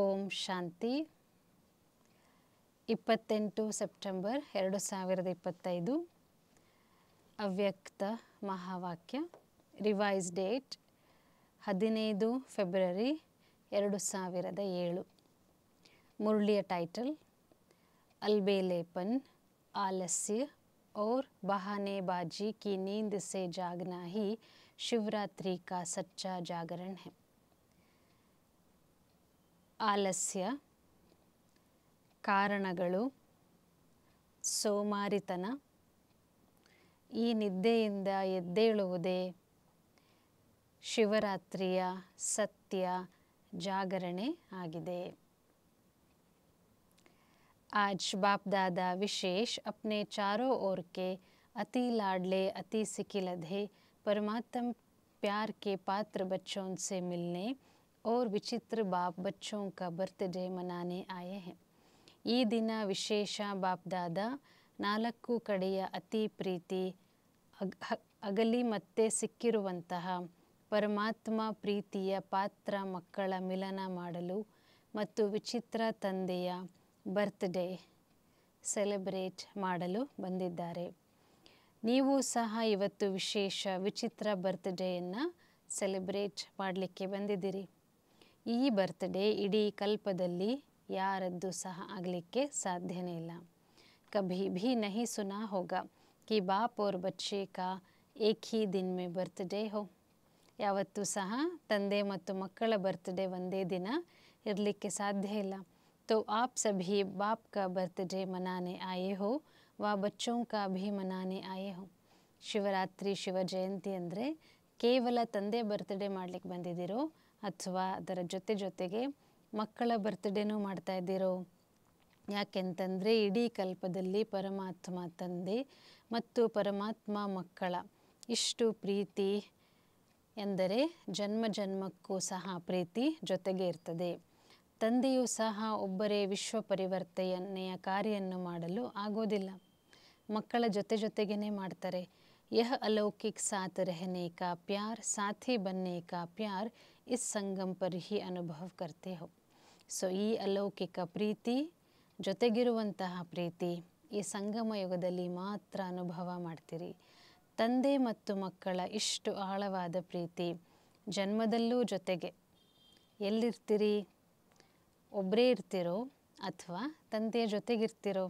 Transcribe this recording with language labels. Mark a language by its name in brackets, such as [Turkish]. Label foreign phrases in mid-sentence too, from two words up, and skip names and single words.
[Kannada] ಶಾಂತಿ 28 ಸೆಪ್ಟೆಂಬರ್ 2025 ಅವ್ಯಕ್ತ ಮಹಾವಾಕ್ಯ [English] revise date [Kannada] 15 ಫೆಬ್ರವರಿ 2007 ಮುರಳಿಯ ಟೈಟಲ್ [Hindi] अलबेलेपन आलस्य और बहानेबाजी की नींद से जागना ही शिवरात्रि का सच्चा जागरण है। [Kannada] ಆಲಸ್ಯ, ಕಾರಣಗಳು, ಸೋಮಾರಿತನ, ಈ ನಿದ್ದೆಯಿಂದ ಎದ್ದೇಳುವುದೇ ಶಿವರಾತ್ರಿಯ ಸತ್ಯ ಜಾಗರಣೆ ಆಗಿದೆ। [Hindi] आज बाप दादा विशेष अपने चारों ओर के अति लाडले अति सिकिलधे परमात्म प्यार के पात्र बच्चों से मिलने और विचित्र बाप बच्चों का बर्थडे मनाने आए हैं। [Kannada] ಈ ದಿನ ವಿಶೇಷ ಬಾಪ್ ದಾದಾ ನಾಲ್ಕು ಕಡೆಯ ಅತಿ ಪ್ರೀತಿ ಅಗಲಿ ಮತ್ತೆ ಸಿಕ್ಕಿರುವಂತಹ ಪರಮಾತ್ಮ ಪ್ರೀತಿಯ ಪಾತ್ರ ಮಕ್ಕಳ ಮಿಲನ ಮಾಡಲು ಮತ್ತು ವಿಚಿತ್ರ ತಂದೆಯ [English] birthday celebrate [Kannada] ಮಾಡಲು ಬಂದಿದ್ದಾರೆ। ನೀವು ಸಹ ಇವತ್ತು ವಿಶೇಷ ವಿಚಿತ್ರ ಬರ್ತ್ಡೇಯನ್ನು ಸೆಲೆಬ್ರೇಟ್ ಮಾಡಲಿಕ್ಕೆ ಬಂದಿದ್ದೀರಿ। ಈ ಬರ್ತ್ಡೇ ಇಡೀ ಕಲ್ಪದಲ್ಲಿ ಯಾರದ್ದು ಸಹ ಆಗಲಿಕ್ಕೆ ಸಾಧ್ಯನೇ ಇಲ್ಲ। [Hindi] कभी भी नहीं सुना होगा कि बाप और बच्चे का एक ही दिन में बर्थडे हो। [Kannada] ಯಾವತ್ತೂ ಸಹ ತಂದೆ ಮತ್ತು ಮಕ್ಕಳ ಬರ್ತ್ಡೇ ಒಂದೇ ದಿನ ಇರಲಿಕ್ಕೆ ಸಾಧ್ಯ ಇಲ್ಲ। [Hindi] तो आप सभी बाप का बर्थडे मनाने आए हो व बच्चों का भी मनाने आए हो। [Kannada] ಶಿವರಾತ್ರಿ ಶಿವ ಜಯಂತಿ ಅಂದರೆ ಕೇವಲ ತಂದೆ ಬರ್ತ್ಡೇ ಮಾಡಲಿಕ್ಕೆ ಬಂದಿದ್ದೀರೋ ಅಥವಾ ಅದರ ಜೊತೆಗೆ ಮಕ್ಕಳ ಬರ್ತ್ಡೇನೂ ಮಾಡ್ತಾ ಇದ್ದೀರೋ? ಯಾಕೆಂತಂದರೆ ಇಡೀ ಕಲ್ಪದಲ್ಲಿ ಪರಮಾತ್ಮ ತಂದೆ ಮತ್ತು ಪರಮಾತ್ಮ ಮಕ್ಕಳ ಇಷ್ಟು ಪ್ರೀತಿ ಎಂದರೆ ಜನ್ಮ ಜನ್ಮಕ್ಕೂ ಸಹ ಪ್ರೀತಿ ಜೊತೆಗೆ ಇರ್ತದೆ। ತಂದೆಯೂ ಸಹ ಒಬ್ಬರೇ ವಿಶ್ವ ಪರಿವರ್ತನೆಯ ಕಾರ್ಯವನ್ನು ಮಾಡಲು ಆಗೋದಿಲ್ಲ, ಮಕ್ಕಳ ಜೊತೆಗೇ ಮಾಡ್ತಾರೆ। [Hindi] यह अलौकिक साथ रहने का प्यार साथी बनने का प्यार इस संगम पर ही अनुभव करते हो। [Kannada] ಸೊ ಈ ಅಲೌಕಿಕ ಪ್ರೀತಿ ಜೊತೆಗಿರುವಂತಹ ಪ್ರೀತಿ ಈ ಸಂಗಮ ಯುಗದಲ್ಲಿ ಮಾತ್ರ ಅನುಭವ ಮಾಡ್ತೀರಿ। ತಂದೆ ಮತ್ತು ಮಕ್ಕಳ ಇಷ್ಟು ಆಳವಾದ ಪ್ರೀತಿ ಜನ್ಮದಲ್ಲೂ ಜೊತೆಗೆ ಎಲ್ಲಿರ್ತೀರಿ? ಒಬ್ಬರೇ ಇರ್ತಿರೋ ಅಥವಾ ತಂದೆಯ ಜೊತೆಗಿರ್ತಿರೋ?